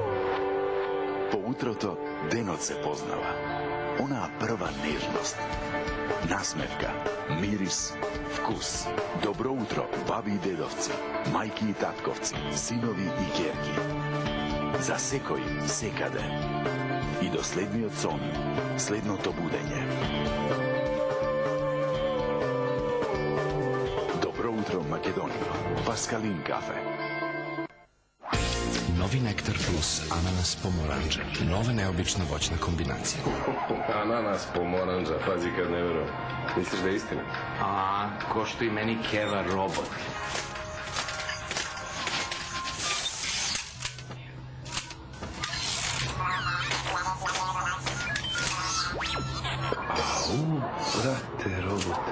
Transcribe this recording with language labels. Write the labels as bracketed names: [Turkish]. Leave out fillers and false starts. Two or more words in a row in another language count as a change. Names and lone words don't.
[Macedonian] По утрото денот се познава. Онаа прва нежност, Насмевка, мирис, вкус. Добро утро, баби и дедовци, мајки и татковци, синови и ќерки. За секој, секаде. И до следниот сон, следното будење. Добро утро, Македонија. Паскалин кафе. [Serbian] Novi Nektar Plus ananas pomoranđa. Nova neobična voćna kombinacija. Ananas pomoranđa, pazi kad ne verujem. Misliš da je istina? A, ko što i meni Keva robot. Brate, robote.